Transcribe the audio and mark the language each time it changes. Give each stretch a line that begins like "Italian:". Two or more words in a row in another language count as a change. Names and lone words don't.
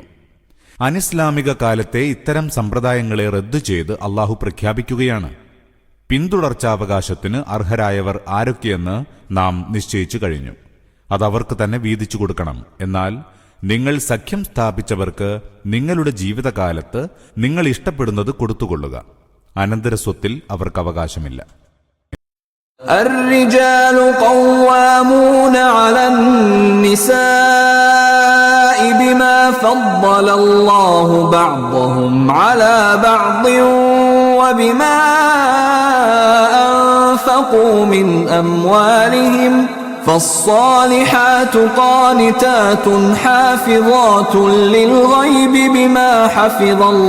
Malayalam: അനിസ്ലാമിക കാലത്തെ ഇത്തരം സമ്പ്രദായങ്ങളെ റദ്ദു ചെയ്ത് അള്ളാഹു പ്രഖ്യാപിക്കുകയാണ്: പിന്തുടർച്ചാവകാശത്തിന് അർഹരായവർ ആരൊക്കെയെന്ന് നാം നിശ്ചയിച്ചു കഴിഞ്ഞു. അതവർക്ക് തന്നെ വീതിച്ചു കൊടുക്കണം. എന്നാൽ നിങ്ങൾ സഖ്യം സ്ഥാപിച്ചവർക്ക് നിങ്ങളുടെ ജീവിതകാലത്ത് നിങ്ങൾ ഇഷ്ടപ്പെടുന്നത് കൊടുത്തുകൊള്ളുക. അനന്തരസ്വത്തിൽ അവർക്ക് അവകാശമില്ല.
Arabic: الرجال قوامون على النساء بما فضل الله بعضهم على بعض وبما أنفقوا من أموالهم فالصالحات قانتات حافظات للغيب بما حفظ